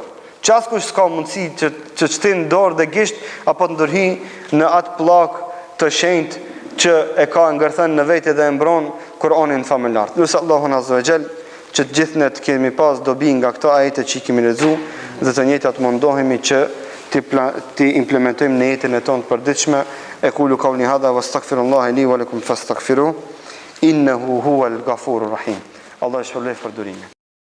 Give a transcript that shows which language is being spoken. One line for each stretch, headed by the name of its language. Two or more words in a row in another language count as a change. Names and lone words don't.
Albanian: Çaskush s'ka mundësi që shtin dorë dhe gisht apo të ndërhyj në atë pllak të shenjtë që e ka ngërthën në vetë dhe e mbron Kur'anin familjar. Lutë Allahun
Arabic: عز وجل
Albanian: që të gjithë ne të kemi pas dobi nga këto ajete që kemi lexuar dhe të njëjtat mundohemi që ti implementojmë në jetën e tonë të përditshme.
Arabic: أقول قولي هذا وأستغفر الله لي ولكم فاستغفروه إنه هو الغفور الرحيم.
Albanian: Allah shpëlbej për durimin.